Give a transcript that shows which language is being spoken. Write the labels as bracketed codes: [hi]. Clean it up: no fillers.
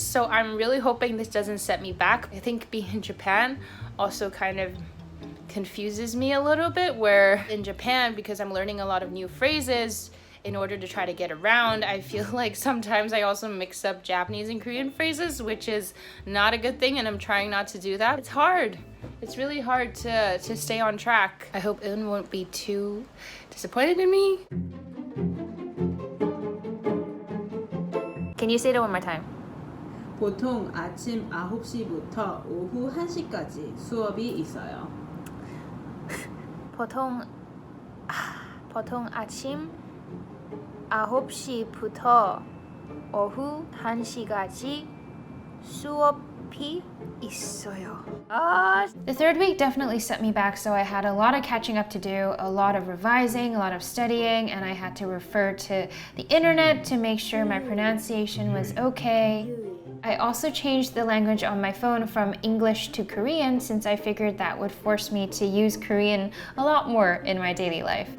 [en] So I'm really hoping this doesn't set me back. I think being in Japan also kind of confuses me a little bit, where in Japan, because I'm learning a lot of new phrases in order to try to get around, I feel like sometimes I also mix up Japanese and Korean phrases, which is not a good thing, and I'm trying not to do that. It's hard. It's really hard to stay on track. I hope Un won't be too disappointed in me. Can you say that one more time? [ko] 보통 아침 9시부터 오후 1시까지 수업이 있어요. 보통 아침 9시부터 오후 1시까지 수업이 있어요. [en] The third week definitely set me back, so I had a lot of catching up to do, a lot of revising, a lot of studying, and I had to refer to the internet to make sure my pronunciation was okay. I also changed the language on my phone from English to Korean, since I figured that would force me to use Korean a lot more in my daily life.